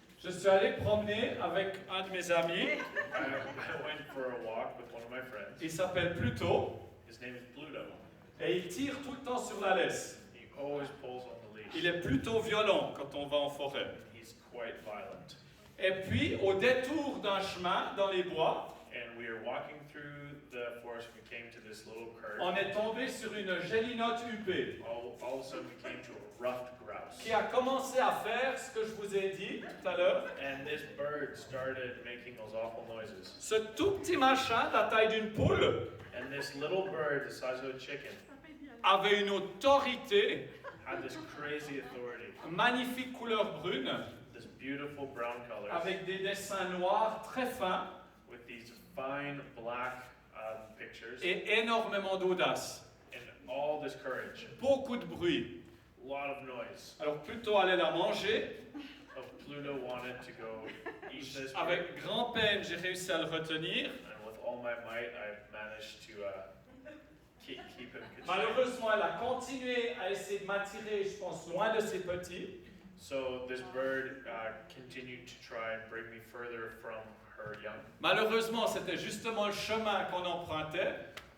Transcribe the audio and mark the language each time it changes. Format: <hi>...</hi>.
<fr>je suis allé promener avec un de mes amis.</fr> <en>I went for a walk with one of my friends.</en> <fr>Il s'appelle Pluto</fr> <en>His name is Pluto.</en> <fr>et il tire tout le temps sur la laisse.</fr> <en>He always pulls on the leash.</en> <fr>Il est plutôt violent quand on va en forêt.</fr> <en>He's quite violent.</en> <fr>Et puis, au détour d'un chemin dans les bois,</fr> <en>And we are walking through the forest. We came to this little curve.</en> <fr>on est tombé sur une gélinote huppée</fr> <en>All of a sudden, we came to a ruffed grouse.</en> <fr>qui a commencé à faire ce que je vous ai dit tout à l'heure.</fr> <en>And this bird started making those awful noises.</en> <fr>Ce tout petit machin, la taille d'une poule,</fr> <en>And this little bird, the size of a chicken,</en> <fr>avait une autorité,</fr> <en>had this crazy authority,</en> <fr>magnifique couleur brune,</fr> <en>this beautiful brown color,</en> <fr>avec des dessins noirs très fins</fr> <en>with these fine black pictures,</en> <fr>et énormément d'audace.</fr> <en>and all this courage,</en> <fr>Beaucoup de bruit.</fr> <en>a lot of noise.</en> <fr>Alors plutôt aller la manger.</fr> <en>So Pluto wanted to go eat this bird,</en> <fr>Avec grand peine, j'ai réussi à le retenir.</fr> <en>and with all my might, I managed to keep him constrained.</en> <fr>Malheureusement, elle a continué à essayer de m'attirer, je pense, loin de ses petits.</fr> <en>So this bird continued to try and bring me further from her young.</en> <fr>Malheureusement, c'était justement le chemin qu'on empruntait.</fr>